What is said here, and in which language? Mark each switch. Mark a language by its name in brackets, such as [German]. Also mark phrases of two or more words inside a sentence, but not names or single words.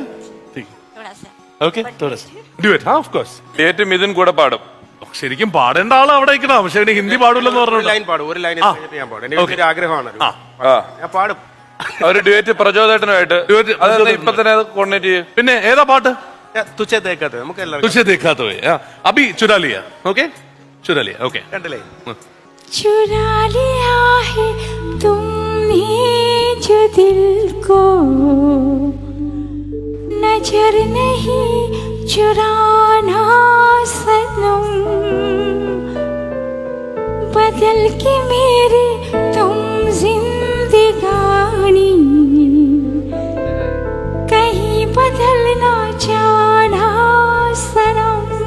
[Hindi] ठीक है [English] okay duet [Hindi] हाँ [English] of course [Malayalam] ഡേറ്റ് മിഥുൻ കൂടെ പാടും. ശരിക്കും പാടേണ്ട ആൾ അവിടെ ഇരിക്കണം, പക്ഷെ ഇനി ഹിന്ദി പാടില്ലെന്ന് പറഞ്ഞു. ലൈൻ പാടും, ഒരു ലൈൻ ഞാൻ പാടും. എനിക്ക് ഒരു ആഗ്രഹമാണ്, ഞാൻ പാടും. ഒരു ഡ്യുവറ്റ് പ്രചോദനമായിട്ട് അതെന്താ ഇപ്പൊ തന്നെ കോർഡിനേറ്റ് ചെയ്യും. പിന്നെ ഏതാ പാട്ട്? തുച്ഛ തേക്കാത്ത നമുക്ക് എല്ലാവർക്കും [Hindi] तुझे देखा तो है अभी चुरा लिया. ओके चुरा लिया. ओके [Malayalam] രണ്ട് ലൈൻ. [Hindi] चुरा लिया है तुमने जो दिल को, नजर नहीं चुराना सनम, बदल के मेरे तुम जिंदगानी, कहीं बदलना जाना सनम।